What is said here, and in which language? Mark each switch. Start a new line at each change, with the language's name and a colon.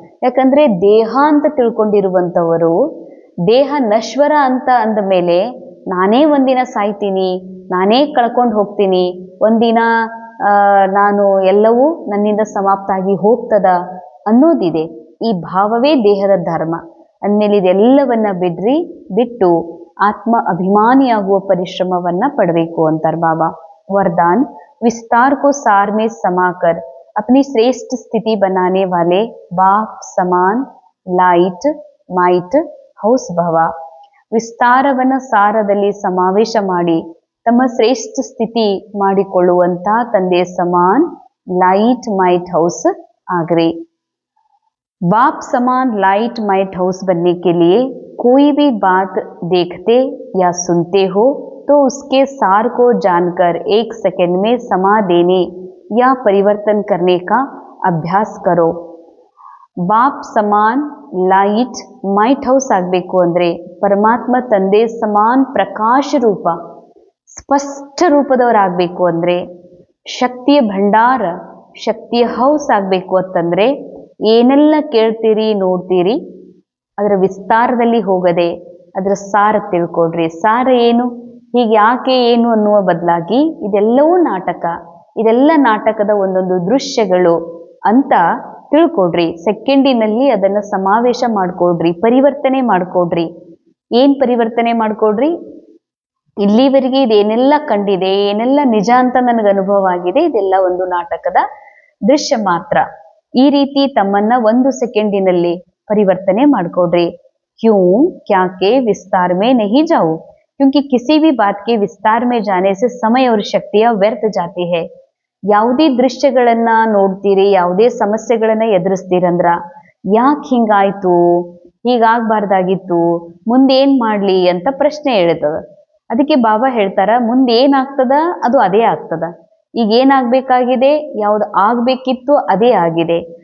Kannada: ಯಾಕಂದ್ರೆ ದೇಹ ಅಂತ ತಿಳ್ಕೊಂಡಿರುವಂಥವರು, ದೇಹ ನಶ್ವರ ಅಂತ ಅಂದ ಮೇಲೆ ನಾನೇ ಒಂದಿನ ಸಾಯ್ತೀನಿ, ನಾನೇ ಕಳ್ಕೊಂಡು ಹೋಗ್ತೀನಿ, ಒಂದಿನ ನಾನು ಎಲ್ಲವೂ ನನ್ನಿಂದ ಸಮಾಪ್ತ ಆಗಿ ಹೋಗ್ತದ ಅನ್ನೋದಿದೆ. ಈ ಭಾವವೇ ದೇಹದ ಧರ್ಮ. ಅಂದಮೇಲೆ ಇದೆಲ್ಲವನ್ನ ಬಿಟ್ಟು ಆತ್ಮ ಅಭಿಮಾನಿಯಾಗುವ ಪರಿಶ್ರಮವನ್ನ ಪಡಬೇಕು ಅಂತಾರೆ ಬಾಬಾ.
Hindi: वरदान, विस्तार को सार में समाकर अपनी श्रेष्ठ स्थिति बनाने वाले बाप समान लाइट माइट हौस भव.
Kannada: ವಿಸ್ತಾರವನ್ನ ಸಾರದಲ್ಲಿ ಸಮಾವೇಶ ಮಾಡಿ ತಮ್ಮ ಶ್ರೇಷ್ಠ ಸ್ಥಿತಿ ಮಾಡಿಕೊಳ್ಳುವಂತ ತಂದೆ ಸಮಾನ್
Hindi: लाइट माइट हाउस आगरे. बाप समान लाइट माइट हाउस बनने के लिए कोई भी बात देखते या सुनते हो तो उसके सार को जानकर एक सेकंड में समा देने या परिवर्तन करने का अभ्यास करो. बाप समान लाइट माइट हाउस
Kannada: ಆಗಬೇಕು ಅಂದ್ರೆ ಪರಮಾತ್ಮ ತಂದೆ ಸಮಾನ್ ಪ್ರಕಾಶ ರೂಪ ಸ್ಪಷ್ಟ ರೂಪದವರಾಗಬೇಕು ಅಂದ್ರೆ ಶಕ್ತಿಯ ಭಂಡಾರ ಶಕ್ತಿಯ ಹೌಸ್ ಆಗಬೇಕು ಅಂತಂದ್ರೆ ಏನೆಲ್ಲ ಕೇಳ್ತೀರಿ ನೋಡ್ತೀರಿ ಅದರ ವಿಸ್ತಾರದಲ್ಲಿ ಹೋಗದೆ ಅದರ ಸಾರ ತಿಳ್ಕೊಡ್ರಿ. ಸಾರ ಏನು, ಹೀಗೆ ಯಾಕೆ ಏನು ಅನ್ನುವ ಬದಲಾಗಿ ಇದೆಲ್ಲವೂ ನಾಟಕ, ಇದೆಲ್ಲ ನಾಟಕದ ಒಂದೊಂದು ದೃಶ್ಯಗಳು ಅಂತ ತಿಳ್ಕೊಡ್ರಿ. ಸೆಕೆಂಡಿನಲ್ಲಿ ಅದನ್ನು ಸಮಾವೇಶ ಮಾಡ್ಕೊಡ್ರಿ, ಪರಿವರ್ತನೆ ಮಾಡ್ಕೊಡ್ರಿ. ಏನ್ ಪರಿವರ್ತನೆ ಮಾಡ್ಕೊಡ್ರಿ? ಇಲ್ಲಿವರೆಗೆ ಇದೇನೆಲ್ಲ ಕಂಡಿದೆ, ಏನೆಲ್ಲ ನಿಜ ಅಂತ ನನಗೆ ಅನುಭವ ಆಗಿದೆ, ಇದೆಲ್ಲ ಒಂದು ನಾಟಕದ ದೃಶ್ಯ ಮಾತ್ರ. ಈ ರೀತಿ ತಮ್ಮನ್ನ 1 ಸೆಕೆಂಡಿನಲ್ಲಿ ಪರಿವರ್ತನೆ ಮಾಡ್ಕೊಡ್ರಿ.
Hindi: क्यों क्या के विस्तार में नहीं जाओ, क्योंकि किसी भी बात के विस्तार में जाने से समय और शक्तियां व्यर्थ जाती है.
Kannada: ಯಾವುದೇ ದೃಶ್ಯಗಳನ್ನ ನೋಡ್ತೀರಿ, ಯಾವುದೇ ಸಮಸ್ಯೆಗಳನ್ನ ಎದುರಿಸ್ತೀರಂದ್ರ ಯಾಕೆ ಹಿಂಗಾಯ್ತು, ಹೀಗಾಗ್ಬಾರ್ದಾಗಿತ್ತು, ಮುಂದೇನ್ ಮಾಡ್ಲಿ ಅಂತ ಪ್ರಶ್ನೆ ಹೇಳ್ತದ. ಅದಕ್ಕೆ ಬಾಬಾ ಹೇಳ್ತಾರ, ಮುಂದೆ ಏನಾಗ್ತದ ಅದು ಅದೇ ಆಗ್ತದ. ಈಗ ಏನಾಗ್ಬೇಕಾಗಿದೆ, ಯಾವ್ದು ಆಗ್ಬೇಕಿತ್ತು ಅದೇ ಆಗಿದೆ.